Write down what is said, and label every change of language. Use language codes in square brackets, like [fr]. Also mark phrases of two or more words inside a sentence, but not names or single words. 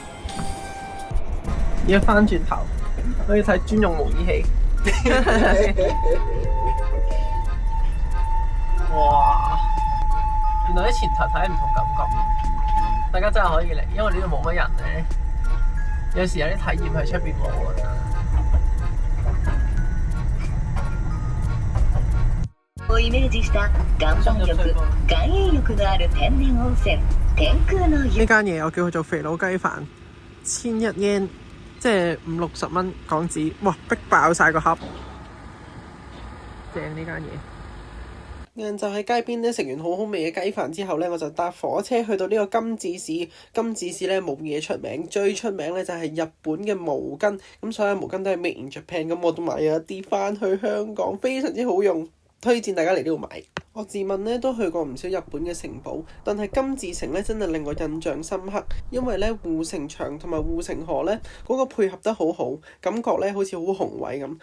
[yue] 而家翻轉頭，可以睇專用模擬器。哇！原來喺前頭睇唔同感覺，大家真係可以嚟，因為呢度冇乜人咧。有時有啲體驗喺出邊冇啊。 [ja] をイメージした岩盤浴、岩塩浴のある天然温泉、天空の湯。 [yue] 呢間嘢我叫佢做肥佬雞飯，1100 yen， 即係50-60蚊港紙。哇！逼爆晒個盒，正呢間嘢。晏晝喺街邊咧食完好好味嘅雞飯之後咧，我就搭火車去到呢個金治市。金治市咧冇嘢出名，最出名咧就係日本嘅毛巾。咁所有毛巾都係 [en] made in Japan， [yue] 咁我都買咗一啲翻去香港，非常之好用。推薦大家嚟呢度買。我自問咧都去過唔少日本嘅城堡，但係金治城咧真係令我印象深刻，因為咧護城牆同埋護城河咧嗰個配合得好好，感覺咧好似好宏偉咁。